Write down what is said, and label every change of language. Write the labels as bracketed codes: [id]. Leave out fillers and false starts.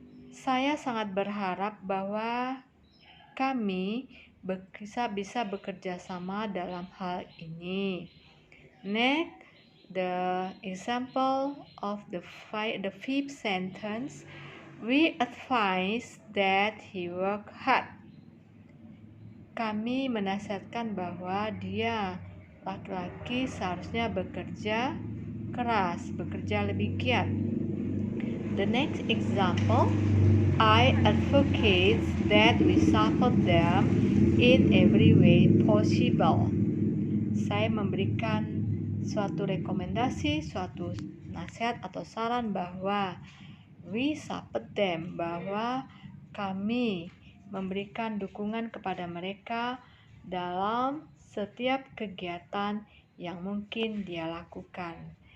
[id] Saya sangat berharap bahwa kami bisa bekerja sama dalam hal ini. [en] Next, the example of the fifth sentence, we advise that he work hard. [id] Kami menasihatkan bahwa dia, laki-laki, seharusnya bekerja keras, bekerja lebih giat. [en] The next example, I advocate that we support them in every way possible. [id] Saya memberikan suatu rekomendasi, suatu nasihat atau saran bahwa [en] we support them, [id] bahwa kami memberikan dukungan kepada mereka dalam setiap kegiatan yang mungkin dia lakukan.